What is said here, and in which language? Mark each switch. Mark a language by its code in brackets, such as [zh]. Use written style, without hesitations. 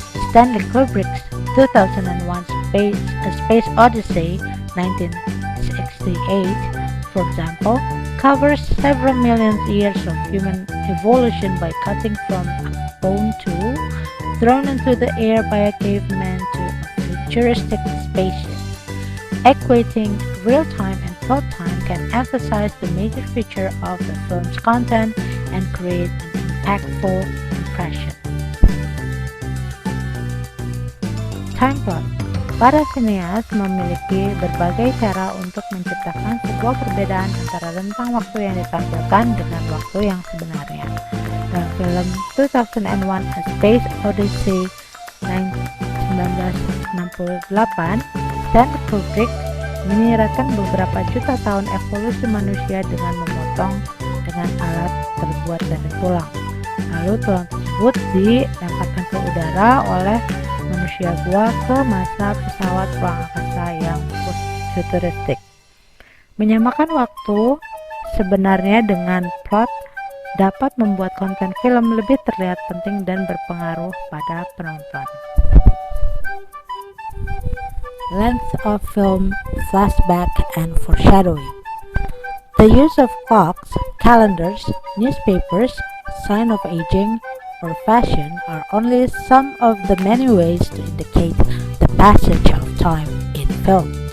[en] Stanley Kubrick's 2001 Space Odyssey 1968, for example, covers several million years of human evolution by cutting from a bone tool thrown into the air by a caveman to a futuristic spaceship. Equating real time and plot time can emphasize the major feature of the film's content and create an impactful impression. Time plot. [id] Para sineas memiliki berbagai cara untuk menciptakan sebuah perbedaan antara rentang waktu yang ditampilkan dengan waktu yang sebenarnya. Dalam film 2001 A Space Odyssey 1968, Stanley Kubrick menyiratkan beberapa juta tahun evolusi manusia dengan memotong dengan alat terbuat dari tulang. Lalu tulang tersebut dilemparkan ke udara oleh manusia gua ke masa pesawat ruang angkasa yang futuristik. Menyamakan waktu sebenarnya dengan plot dapat membuat konten film lebih terlihat penting dan berpengaruh pada penonton. [en] Length of film, flashback, and foreshadowing. The use of clocks, calendars, newspapers, sign of aging, or fashion are only some of the many ways to indicate the passage of time in film.